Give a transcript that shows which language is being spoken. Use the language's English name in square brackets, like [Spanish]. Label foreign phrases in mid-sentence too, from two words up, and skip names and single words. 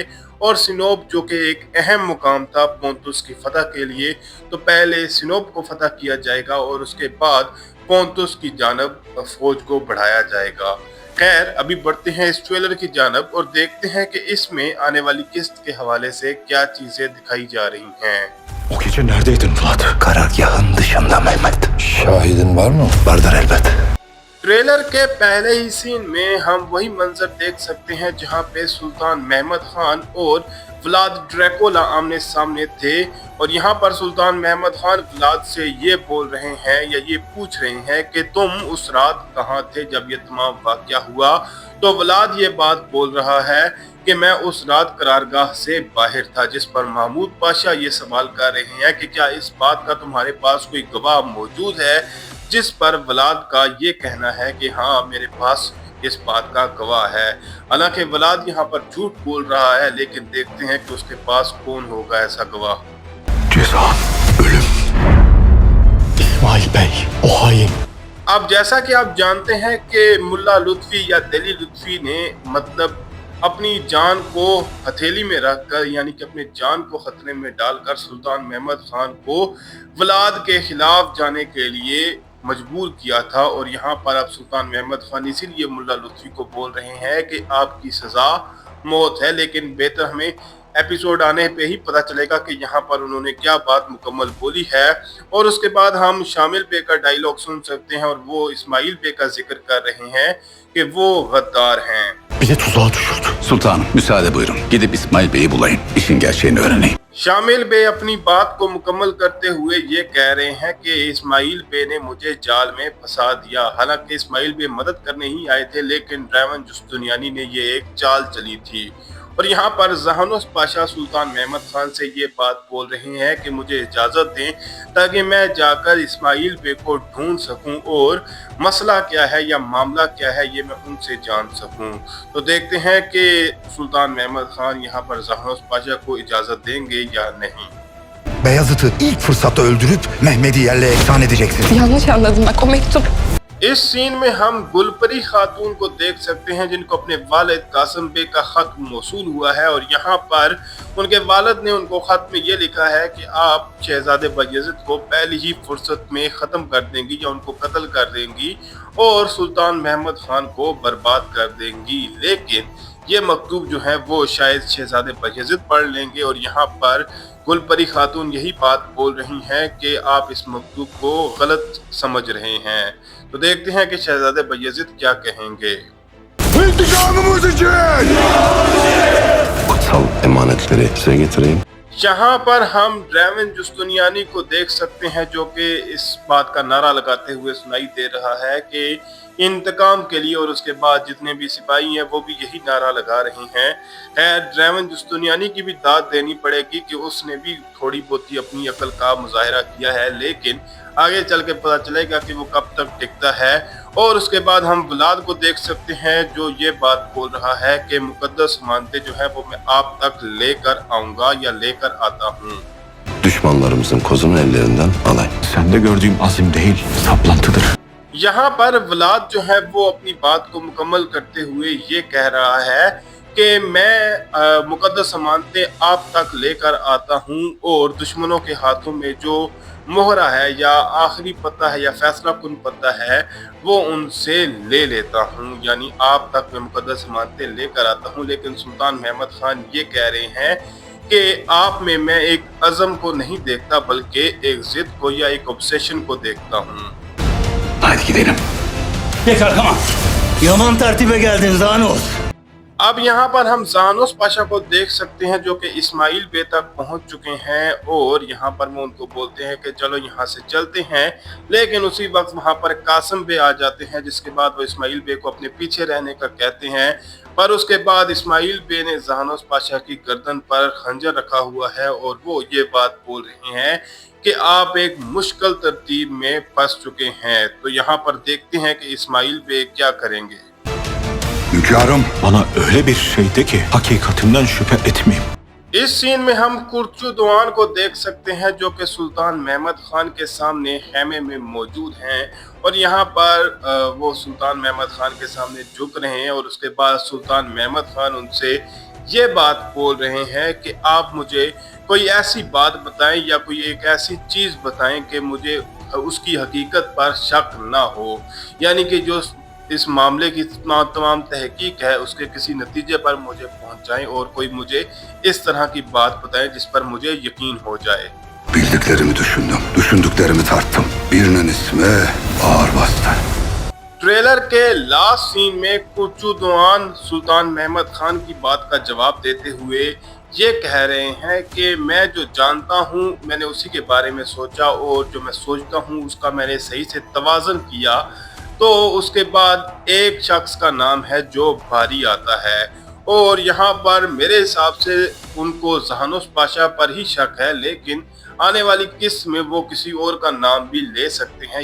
[Hindi] और सिनोब जो कि एक अहम मुकाम था पोंतुस की फतह के लिए, तो पहले सिनोब को फतह किया जाएगा और उसके बाद पोंतुस की जानब फौज को बढ़ाया जाएगा। खैर, अभी बढ़ते हैं इस ट्रेलर की जानब और देखते हैं कि इसमें आने वाली किस्त के हवाले से क्या चीजें दिखाई जा रही हैं। [Turkish] O gece neredeydin Vlad? Karargahın dışında Mehmet. Şahidin var mı? Vardır elbet. [Hindi] ट्रेलर के पहले ही सीन में हम वही मंजर देख सकते हैं जहां पे सुल्तान महमद खान और व्लाद ड्रैकुला आमने सामने थे। और यहाँ पर सुल्तान महमद खान व्लाद से ये बोल रहे हैं या ये पूछ रहे हैं कि तुम उस रात कहाँ थे जब ये तमाम वाक़या हुआ। तो व्लाद ये बात बोल रहा है कि मैं उस रात करारगाह से बाहर था, जिस पर महमूद पाशा ये सवाल कर रहे हैं कि क्या इस बात का तुम्हारे पास कोई गवाह मौजूद है, जिस पर व्लाद का ये कहना है कि हाँ, मेरे पास इस बात का गवाह है। हालांकि व्लाद यहाँ पर झूठ बोल रहा है, लेकिन देखते हैं कि उसके पास कौन होगा ऐसा गवाह। [Turkish] Ceza, ölüm. İsmail Bey, o hain. [Hindi] अब जैसा कि आप जानते हैं कि मुल्ला लुत्फी या दिली लुत्फी ने मतलब अपनी जान को हथेली में रखकर, यानी कि अपनी जान को खतरे में डालकर सुल्तान महमद खान को व्लाद के खिलाफ जाने के लिए मजबूर किया था। और यहाँ पर अब सुल्तान महमद खान इसीलिए मुल्ला लुत्फी को बोल रहे हैं कि आपकी सज़ा मौत है। लेकिन बेहतर हमें एपिसोड आने पे ही पता चलेगा कि यहाँ पर उन्होंने क्या बात मुकम्मल बोली है। और उसके बाद हम शामिल पे का डायलॉग सुन सकते हैं और वो इस्माइल पे का जिक्र कर रहे हैं कि वो गद्दार हैं। [Turkish] Bizi tuzağa düşürdü. Sultanım, müsaade buyurun. Gidip İsmail Bey'i bulayım. İşin gerçeğini öğreneyim. [Hindi] शामिल बे अपनी बात को मुकम्मल करते हुए ये कह रहे हैं कि इस्माइल बे ने मुझे जाल में फंसा दिया। हालांकि इस्माइल बे मदद करने ही आए थे, लेकिन ड्रैवन जुस्तुनियानी ने ये एक चाल चली थी। और यहाँ पर जहानुस पाशा सुल्तान महमद खान से ये बात बोल रहे हैं कि मुझे इजाज़त दें ताकि मैं जाकर इस्माइल बे को ढूंढ सकूं और मसला क्या है या मामला क्या है ये मैं उनसे जान सकूं। तो देखते हैं कि सुल्तान महमद खान यहाँ पर जहानुस पाशा को इजाज़त देंगे या नहीं। [Turkish] Beyazıt'ı ilk fırsatta öldürüp Mehmet'i yerle eksan edeceksin. Yanlış anladım bak o mektup. [Hindi] इस सीन में हम गुलपरी खातून को देख सकते हैं जिनको अपने वालिद कासिम बे का खत मौसूल हुआ है। और यहाँ पर उनके वालिद ने उनको खत में ये लिखा है कि आप शहजादे बायज़िद को पहली ही फुर्सत में ख़त्म कर देंगी या उनको कत्ल कर देंगी और सुल्तान महमद खान को बर्बाद कर देंगी। लेकिन ये मकतूब जो है वो शायद शहजादे बायज़िद पढ़ लेंगे। और यहाँ पर गुलपरी खातून यही बात बोल रही हैं कि आप इस मकतूब को गलत समझ रहे हैं। तो देखते हैं कि शहजादे बायज़िद क्या कहेंगे। [Turkish] İntikamımız için! Kutsal emanetleri size getireyim. [Hindi] यहाँ पर हम ड्रैवन जुस्तुनियानी को देख सकते हैं जो कि इस बात का नारा लगाते हुए सुनाई दे रहा है कि इंतकाम के लिए। और उसके बाद जितने भी सिपाही हैं वो भी यही नारा लगा रहे हैं। ड्रैवन जुस्तुनियानी की भी दाद देनी पड़ेगी कि उसने भी थोड़ी बहुत अपनी अकल का मुजाहिरा किया है, लेकिन आगे चल के पता चलेगा कि वो कब तक टिकता है। और उसके बाद हम वलाद को देख सकते हैं जो ये बात बोल रहा है कि मुकद्दस अमानतें जो है वो मैं आप तक लेकर आऊंगा या लेकर आता हूँ। [Turkish] Düşmanlarımızın kozunu ellerinden alayım. Sende gördüğüm azim değil, saplantıdır. [Hindi] यहाँ पर वलाद जो है वो अपनी बात को मुकम्मल करते हुए ये कह रहा है कि मैं मुकद्दस अमानतें आप तक लेकर आता हूँ और दुश्मनों के हाथों में जो मोहरा है या आखिरी पत्ता है या फैसला कुन पत्ता है वो उनसे ले लेता हूँ, यानी आप तक मैं मुकद्दस अमानतें लेकर आता हूँ। लेकिन सुल्तान महमद खान ये कह रहे हैं कि आप में मैं एक अज़म को नहीं देखता बल्कि एक ज़िद को या एक ऑब्सेशन को देखता हूँ। [Turkish] Hadi gidelim. Geç arkama. Yaman tertibe geldin Zanos. [Hindi] अब यहाँ पर हम ज़ानोस पाशा को देख सकते हैं जो कि इस्माइल बे तक पहुँच चुके हैं और यहाँ पर वो उनको बोलते हैं कि चलो यहाँ से चलते हैं, लेकिन उसी वक्त वहाँ पर कासिम बे आ जाते हैं, जिसके बाद वो इस्माइल बे को अपने पीछे रहने का कहते हैं। पर उसके बाद इस्माइल बे ने ज़ानोस पाशा की गर्दन पर खंजर रखा हुआ है और वो ये बात बोल रहे हैं कि आप एक मुश्किल तरतीब में फंस चुके हैं। तो यहाँ पर देखते हैं कि इस्माइल बे क्या करेंगे। [Turkish] Hünkârım, bana öyle bir şey de ki hakikatinden şüphe etmeyeyim. [Hindi] इस सीन में हम कुर्चू दुआन को देख सकते हैं जो कि सुल्तान महमद खान के सामने खेमे में मौजूद हैं और यहाँ पर वो सुल्तान महमद खान के सामने झुक रहे हैं और उसके बाद सुल्तान महमद खान उनसे ये बात बोल रहे हैं कि आप मुझे कोई ऐसी बात बताएं या कोई एक ऐसी चीज़ बताएं कि मुझे उसकी हकीकत पर शक ना हो, यानी कि जो इस मामले की तमाम तहकीक है उसके किसी नतीजे पर मुझे पहुंचाएं और कोई मुझे इस तरह की बात बताएं जिस पर मुझे यकीन हो जाए। [Turkish] Bildiklerimi düşündüm. Düşündüklerimi tarttım. Birinin ismi ağır bastı. [Hindi] ट्रेलर के [English] last scene [Hindi] में कुर्चू दुआन सुल्तान महमद खान की बात का जवाब देते हुए ये कह रहे हैं कि मैं जो जानता हूँ मैंने उसी के बारे में सोचा और जो मैं सोचता हूँ उसका मैंने सही से तवाज़न किया। तो उसके बाद एक शख्स का नाम है जो भारी आता है और यहाँ पर मेरे हिसाब से उनको ज़ानोस पाशा पर ही शक है, लेकिन आने वाली किस्त में वो किसी और का नाम भी ले सकते हैं।